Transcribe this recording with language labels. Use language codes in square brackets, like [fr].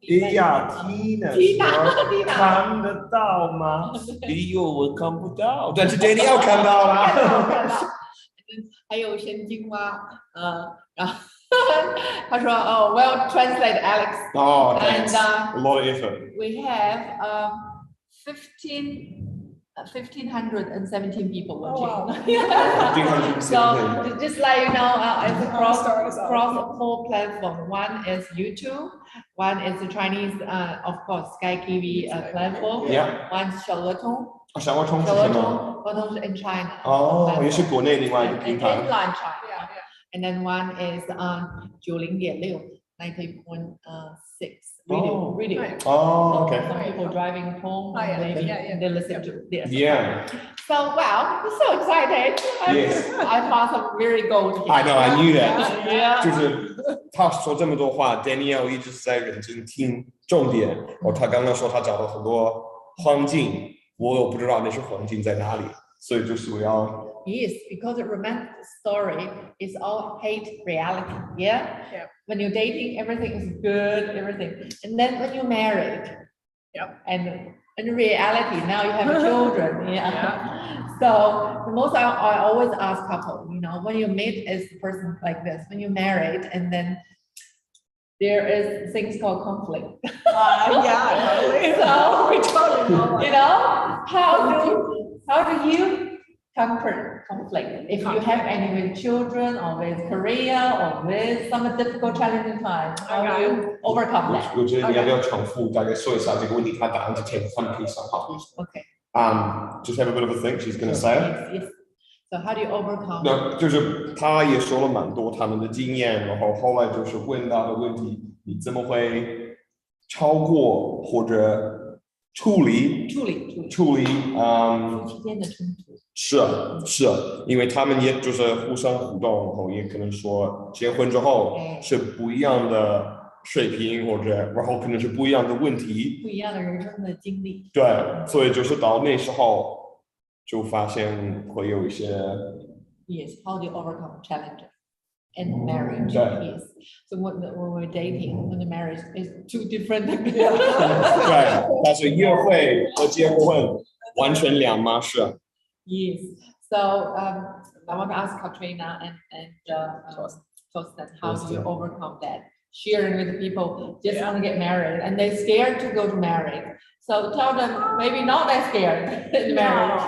[zh] 哎呀，Tina，看得到吗？哎呦，我看不到，但是 Daniel 看到了。还有神经蛙，然后他说 [en] well translate Alex. Oh, thanks. And a lot of effort. We have 1,517 people watching. wow. 1,517. So just like it's across 4 platforms. One is YouTube, one is the Chinese, of course, Sky TV platform. Yeah. One is 小鹅通。 [zh] 小鹅通是什么？小鹅通是 [en] in China. [zh] 哦，也是国内另外一个平台。 [en] In China. And then one is 90.6, 90.6 radio. Oh, okay. Some people driving home, maybe they listen to this. Yeah. So wow, I'm so excited. Yes. I found some very gold here. I know, I knew that. Yeah. [zh] 就是他说这么多话 ，Daniel 一直是在认真听重点。他刚刚说他找了很多黄金，我不知道那些黄金在哪里，所以就是我要。 [en] Yes, because a romantic story is all hate reality. Yeah? When you're dating, everything is good, everything. And then when you're married, and in reality, now you have children. So the most I always ask couple, when you meet as a person like this, when you're married, and then there is things called conflict. Totally. So we totally know. How do you conquer conflict? If you have any with children or with career or with some difficult challenging time, how do you overcome that? [zh] 我觉得你要不要重复大概说一下这个问题？他答案之前他们可以想好。 [en] Okay. Just have a bit of a think. She's going to say it. Yes. So how do you overcome? [zh] 那就是他也说了蛮多他们的经验，然后后来就是问到的问题，你怎么会超过或者处理夫妻间的冲突。是，因为他们也就是互相互动，然后也可能说结婚之后是不一样的水平，或者然后可能是不一样的问题，不一样的人生的经历。对，所以就是到那时候就发现会有一些。 [en] Yes, how do you overcome challenges in marriage? [zh] 对 [en] Yes. So when we're dating, when the marriage is two different. [zh] 对，但是约会和结婚完全两码事。 [en] Yes. So I want to ask Katrina and Torsten, how do you overcome that? Sharing with the people just want to get married and they're scared to go to marriage. So tell them maybe not that scared in marriage.